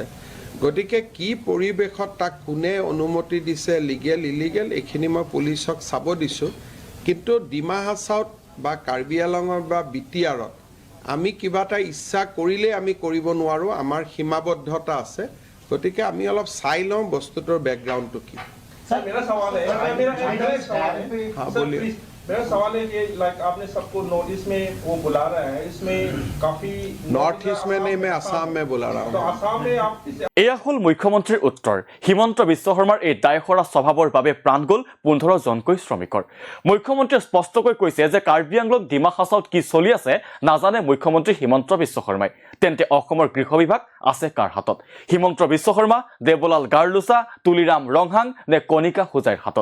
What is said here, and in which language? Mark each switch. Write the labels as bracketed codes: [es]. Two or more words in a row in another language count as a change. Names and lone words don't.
[as] গতিকে কি পৰিৱেশত তাক কোনে অনুমতি দিছে, [en] legal illegal, [as] এইখিনি মই পুলিচক চাব দিছোঁ। কিন্তু ডিমা হাছাওত বা কাৰ্বি আংলঙত বা BTRত আমি কিবা এটা ইচ্ছা কৰিলে আমি কৰিব নোৱাৰোঁ। আমাৰ সীমাবদ্ধতা আছে। গতিকে আমি অলপ চাই লওঁ বস্তুটোৰ বেকগ্ৰাউণ্ডটো কি। [hi] मेरा सवाल है कि लाइक आपने सबको नोटिस में वो बुला रहा है, इसमें काफी नॉर्थ ईस्ट में नहीं, मैं आसाम में बुला रहा हूँ। तो आसाम में आप [as] এয়া হল মুখ্যমন্ত্ৰীৰ উত্তৰ। হিমন্ত বিশ্ব শৰ্মাৰ এই দায়খৰা স্বভাৱৰ বাবে প্ৰাণ গ'ল 15জনকৈ শ্ৰমিকৰ। মুখ্যমন্ত্ৰীয়ে স্পষ্টকৈ কৈছে যে কাৰ্বি আংলং ডিমা হাছাওত কি চলি আছে নাজানে মুখ্যমন্ত্ৰী হিমন্ত বিশ্ব শৰ্মাই। তেন্তে অসমৰ গৃহ বিভাগ আছে কাৰ হাতত? হিমন্ত বিশ্ব শৰ্মা, দেৱলাল গাৰ্লুছা, তুলিৰাম ৰংহাং নে কণিকা হুজাইৰ হাতত?